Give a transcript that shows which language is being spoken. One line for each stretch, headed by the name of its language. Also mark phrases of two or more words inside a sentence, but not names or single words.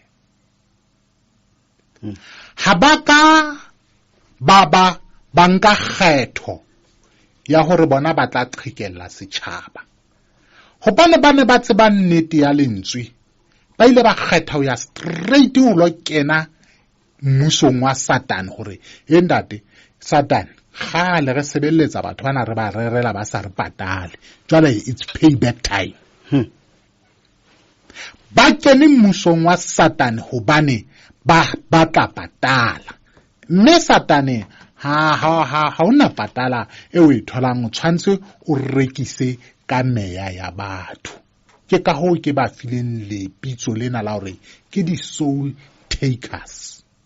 Southern Sotho: Ha ba ka ba nka kgetho ya hore bona ba tla qhekella setjhaba. Hobane ba ne ba tseba nnete ya lentswe, ba ile ba kgetha ho ya straight ho lo kena mmusong wa Satan hore ntate Satan khale re sebeletsa batho bana re ba rerela ba sa re patale, jwale
English: it's payback time.
Southern Sotho: Ba kene mmusong wa Satan hobane ba tla patala, mme Satane ha una patala e o e tholang, o tshwantse o rekise ka meya ya batho. Ke ka ho ke ba fileng le pitso lena la hore ke di
English: soul takers.